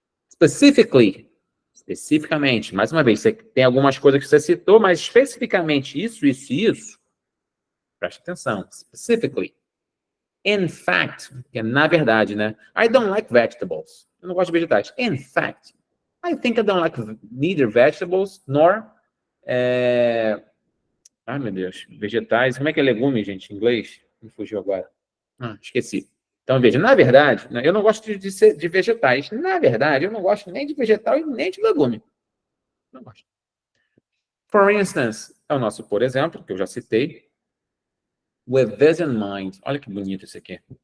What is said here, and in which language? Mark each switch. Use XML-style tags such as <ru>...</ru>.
<pt>Specifically, especificamente, mais uma vez, você tem algumas coisas que você citou, mas especificamente isso, preste atenção, specifically.</pt> <en>In fact, que é na verdade, né? I don't like vegetables.</en> <pt>Eu não gosto de vegetais.</pt> <en>In fact, I think I don't like neither vegetables, nor</en> <pt>ai, meu Deus. Vegetais. Como é que é legume, gente, em inglês? Me fugiu agora. Esqueci. Então, veja, na verdade, né, eu não gosto de vegetais. Na verdade, eu não gosto nem de vegetal e nem de legume. Não gosto. For instance, é o nosso por exemplo, que eu já citei.</pt> <en>With this in mind.</en> <pt>Olha que bonito isso aqui.</pt>